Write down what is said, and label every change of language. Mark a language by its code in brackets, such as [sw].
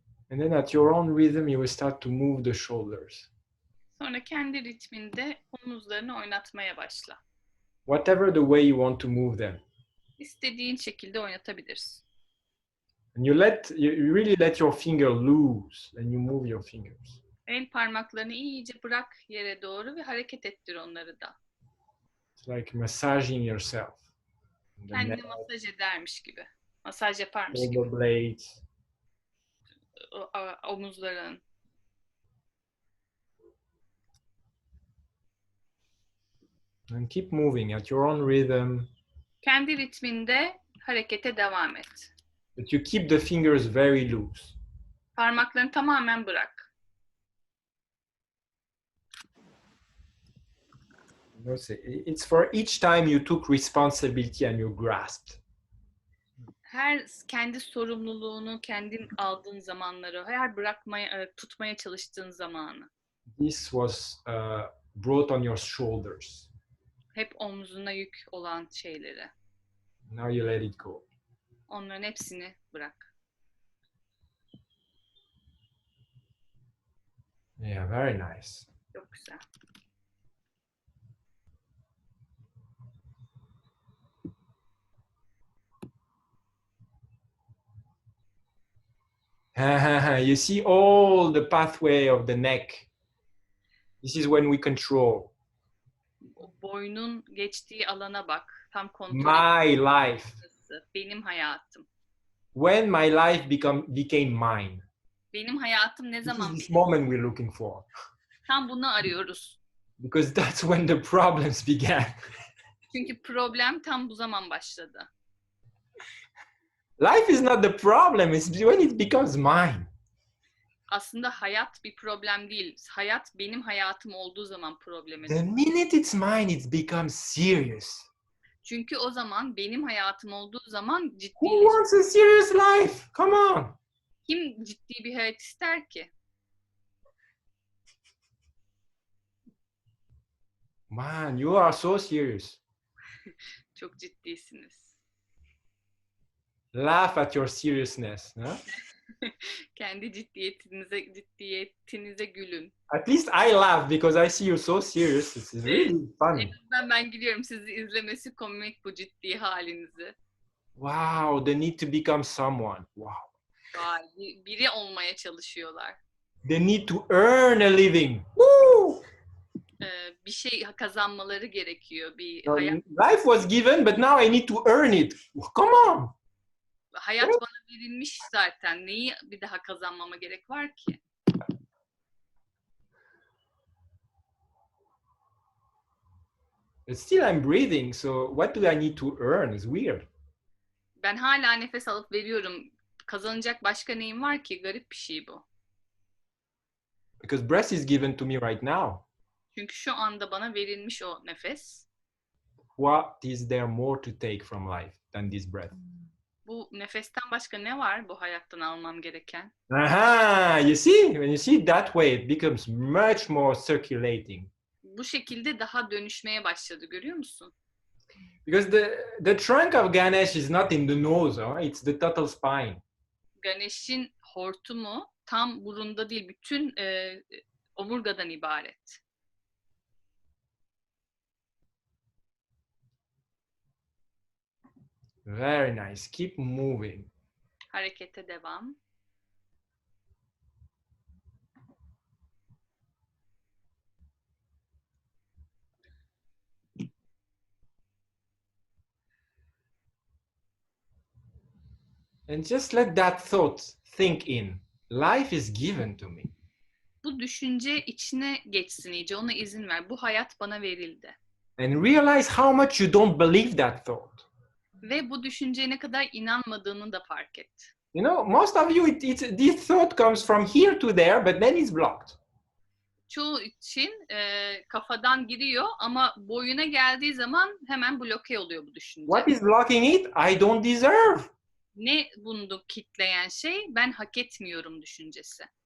[en] And then at your own rhythm, you will start to move the shoulders. [tr] Sonra kendi ritminde omuzlarını oynatmaya başla. [en] Whatever the way you want to move them. [tr] İstediğin şekilde oynatabilirsin. [en] And you really let your finger loose and you move your fingers. [tr] El parmaklarını iyice bırak yere doğru ve hareket ettir onları da. [en] It's like massaging yourself. [tr] Kendini masaj edermiş gibi. Masaj yaparmış gibi. [en] Shoulder blades. [tr] Omuzların. [en] And keep moving at your own rhythm. [tr] Kendi ritminde harekete devam et. [en] But you keep the fingers very loose. [tr] Parmaklarını tamamen bırak. [en] It's for each time you took responsibility and you grasped. [tr] Her kendi sorumluluğunu kendin aldığın zamanları, her tutmaya çalıştığın zamanı. [en] This was brought on your shoulders. [tr] Hep omzuna yük olan şeyleri. [en] Now you let it go. [tr] Onların hepsini bırak. [en] Yeah, very nice. [tr] Çok güzel. [en] You see all the pathway of the neck. This is when we control. [tr] Boynun geçtiği alana bak. Tam kontrol [en] My life. [tr] Benim hayatım. [en] When my life became mine. [tr] Benim hayatım ne [en] This [tr] zaman [en] is this [tr] benim? [en] moment we're looking for. [tr] Tam bunu arıyoruz. [en] Because that's when the problems began. [tr] Çünkü problem tam bu zaman başladı. [en] Life is not the problem, it's when it becomes mine. [tr] Aslında hayat bir problem değil. Hayat benim hayatım olduğu zaman probleme [en] The [tr] dönüyor. [en] minute it's mine, it becomes serious. [tr] Çünkü o zaman benim hayatım olduğu zaman [en] Who [tr] ciddileşiyor. [en] wants a serious life? Come on. [tr] Kim ciddi bir hayat ister ki? [en] Man, you are so serious. [tr] Çok ciddisiniz. [en] Laugh at your seriousness. Huh? [tr] Kendi ciddiyetinize gülün. [en] At least I laugh because I see you so serious. It's really funny. [tr] En azından ben gülüyorum. Sizi izlemesi komik bu ciddi halinizi. [en] Wow, the need to become someone. Wow. [tr] Vay, biri olmaya çalışıyorlar. [en] The need to earn a living. Woo! [tr] Bir şey kazanmaları gerekiyor. [en] Life was given, but now I need to earn it. Come on. [tr] Hayat bana verilmiş zaten. Neyi bir daha kazanmama gerek var ki? [en] But still I'm breathing, so what do I need to earn? It's weird. [tr] Ben hala nefes alıp veriyorum. Kazanacak başka neyim var ki? Garip bir şey bu. [en] Because breath is given to me right now. [tr] Çünkü şu anda bana verilmiş o nefes. [en] What is there more to take from life than this breath? [tr] Bu nefesten başka ne var bu hayattan almam gereken? [en] Aha, you see? When you see it that way, it becomes much more circulating. [tr] Bu şekilde daha dönüşmeye başladı, görüyor musun? [en] Because the trunk of Ganesh is not in the nose, huh? It's the total spine. [tr] Ganesh'in hortumu tam burunda değil, bütün omurgadan ibaret. [en] Very nice. Keep moving. [tr] Harekete devam. [en] And just let that thought think in. Life is given to me. [tr] Bu düşünce içine geçsin iyice. Ona izin ver. Bu hayat bana verildi. [en] And realize how much you don't believe that thought. [tr] Ve bu düşünceye ne kadar inanmadığını da fark et. [en] You know, most of you, this thought comes from here to there, but then it's blocked. [tr] Çoğu için kafadan giriyor ama boyuna geldiği zaman hemen bloke oluyor bu düşünce. [en] What is blocking it? I don't deserve. [tr] Ne bunu kitleyen şey? Ben hak etmiyorum düşüncesi.